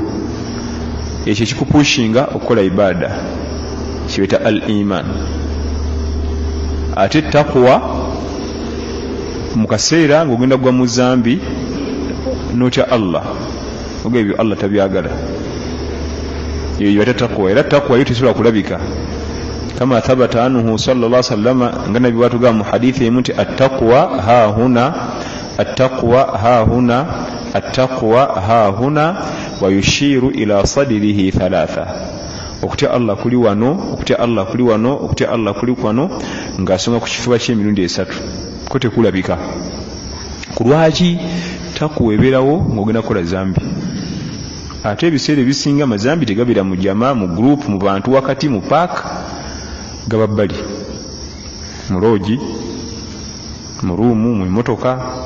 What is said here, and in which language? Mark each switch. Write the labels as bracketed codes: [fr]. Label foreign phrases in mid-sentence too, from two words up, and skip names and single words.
[lg] Ekyo kikupushinga okukola ibaada, kibeta [ar] الإيمان. [lg] Ate taqwa mu kaseera ng'ogenda gwa mu zambi n'otya Allah, oga ebyo Allah tabyagala, eyo yibata taqwa. Era taqwa yo tesobola kulabika, [ar] كما ثبت عنه صلى الله عليه وسلم, [lg] nga nabi watuga mu hadithi emu nti [ar] التقوى ها هنا، التقوى ها هنا، التقوى ها هنا, ويشير إلى صدره ثلاثا. [lg] Okutya Allah kuli wano, okutya Allah kuli wano, okutya Allah kuli wano, ng'asonga ku kifuba ky'emirundi 3 ko tekulabika. Kulwaki taqwa ebeerawo ng'ogenda kukola zambi. Ate ebiseera ebisinga amazambi tegabeera mu jamaa, mu group, mu bantu wakati, mu park, gaba bbali, mu loogi, mu ruumu, mu motoka.